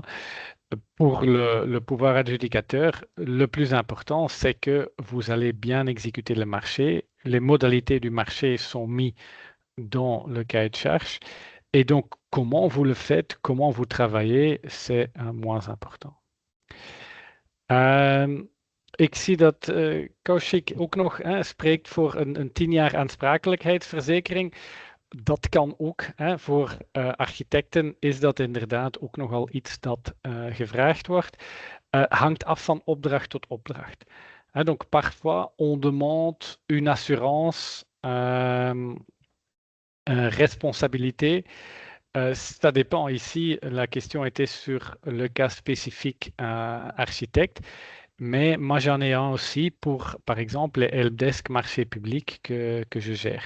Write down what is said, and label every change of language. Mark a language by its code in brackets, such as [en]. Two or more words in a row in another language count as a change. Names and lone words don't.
[fr] Pour le pouvoir adjudicateur, le plus important, c'est que vous allez bien exécuter le marché. Les modalités du marché sont mises dans le cahier de charge. Et donc, comment vous le faites, comment vous travaillez, c'est moins important. [nl] Ik zie dat Kaushik ook nog spreekt voor een 10 jaar aansprakelijkheidsverzekering. Dat kan ook. Voor architecten is dat inderdaad ook nogal iets dat gevraagd wordt. Hangt af van opdracht tot opdracht. [fr] Donc parfois on demande une assurance responsabilité. Ça dépend ici, la question était sur le cas spécifique architecte. Mais moi, j'en ai un aussi pour, par exemple, les helpdesk marché public que je gère.